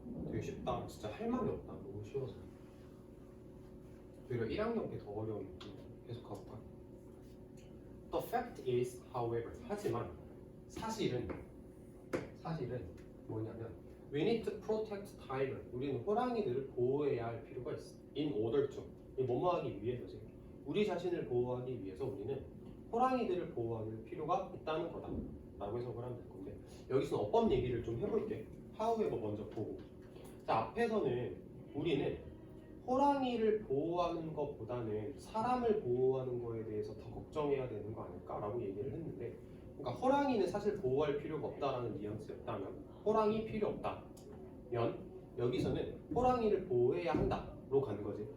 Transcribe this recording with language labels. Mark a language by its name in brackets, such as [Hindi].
[Korean] 되게 쉽다. 진짜 할 말이 없다. 너무 쉬워서. 오히려 1학년 게 더 어려운 느낌. 계속 가볼까? [English] The fact is, however, [Korean] 하지만 사실은 뭐냐면 [English] we need to protect tiger. [Korean] 우리는 호랑이들을 보호해야 할 필요가 있어. [English] In order to. [Korean] 이 뭐뭐하기 위해서지. 우리 자신을 보호하기 위해서 우리는 호랑이들을 보호할 필요가 있다는 거다. 라고 해석을 하면 될 건데 여기서 어법 얘기를 좀 해볼게. however 먼저 보고. 자, 앞에서는 우리는 호랑이를 보호하는 것보다는 사람을 보호하는 거에 대해서 더 걱정해야 되는 거 아닐까라고 얘기를 했는데, 그러니까 호랑이는 사실 보호할 필요가 없다라는 뉘앙스였다면 호랑이 필요 없다면 여기서는 호랑이를 보호해야 한다로 가는 거지.